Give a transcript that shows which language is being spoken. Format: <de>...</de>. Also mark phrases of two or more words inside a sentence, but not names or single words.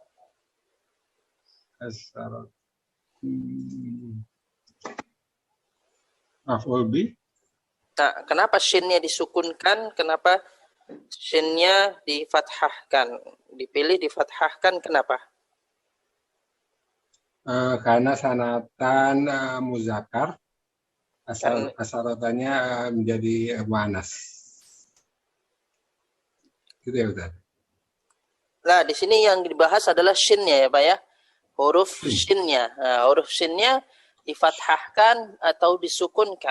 <ar>Asarota. Maf'ul bi.</ar> <id>Nah, kenapa shinnya disukunkan? Kenapa shinnya difathahkan? Dipilih difathahkan, kenapa? karena</id> <ar>sanatan muzakkar,</ar> <id>Kan, asarotannya menjadi muannas. Gitu ya Ustaz. nah, di sini yang dibahas adalah shinnya ya Pak ya. Huruf Shin. shinnya. Nah, huruf shinnya difathahkan atau disukunkan.</id>